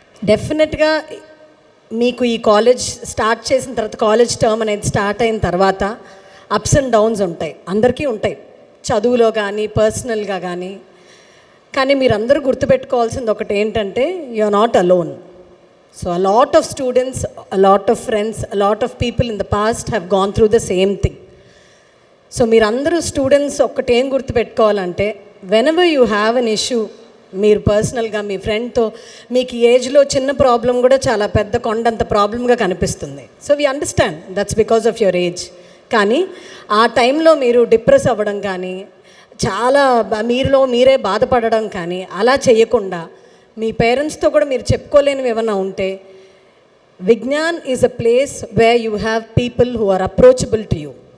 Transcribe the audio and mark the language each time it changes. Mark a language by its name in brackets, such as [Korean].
[Telugu] డెఫినెట్గా మీకు ఈ కాలేజ్ స్టార్ట్ చేసిన తర్వాత, కాలేజ్ టర్మ్ అనేది స్టార్ట్ అయిన తర్వాత అప్స్ అండ్ డౌన్స్ ఉంటాయి, అందరికీ ఉంటాయి, చదువులో కానీ పర్సనల్గా కానీ మీరందరూ గుర్తుపెట్టుకోవాల్సింది ఒకటి ఏంటంటే, [English] You are not alone. So a lot of students, a lot of friends, a lot of people in the past have gone through the same thing. [Telugu] So మీరందరూ students ఒక్కటేం గుర్తుపెట్టుకోవాలంటే, [English] whenever you have an issue, [Telugu] మీరు పర్సనల్గా మీ ఫ్రెండ్తో, మీకు ఈ ఏజ్లో చిన్న problem కూడా చాలా పెద్ద కొండంత ప్రాబ్లంగా కనిపిస్తుంది. [English] So we understand that's because of your age. [Telugu] కానీ ఆ టైంలో మీరు డిప్రెస్ అవ్వడం కానీ, చాలా మీలో మీరే బాధపడడం కానీ అలా చేయకుండా, మీ పేరెంట్స్తో కూడా మీరు చెప్పుకోలేనివి ఏమైనా ఉంటే, Vignan [English] Is a place where you have people who are approachable to you.